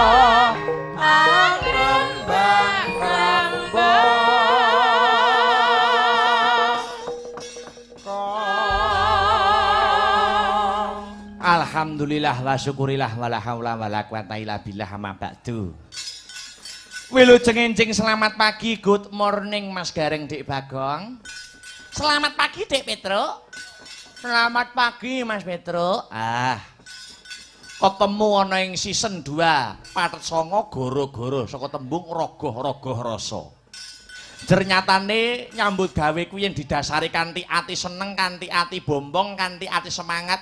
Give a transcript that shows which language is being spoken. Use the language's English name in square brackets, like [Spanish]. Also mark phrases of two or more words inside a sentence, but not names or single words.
[Arabic] الحمد لله والشكر لله ولا حول ولا قوة إلا بالله أما بعد. [Javanese] Wilujeng encing [Indonesian] selamat pagi, [English] good morning Mas Gareng Dik Bagong. [Indonesian] Selamat pagi Dik Petro. Selamat pagi Mas Petro. [Javanese] Ketemu ana ing season 2 Patet Songo goro-goro saka tembung rogoh-rogoh rasa. Ternyatane nyambut gawe kuwi [Indonesian] yang didasari [Javanese] kanthi ati seneng, kanthi ati bombong, kanthi ati semangat.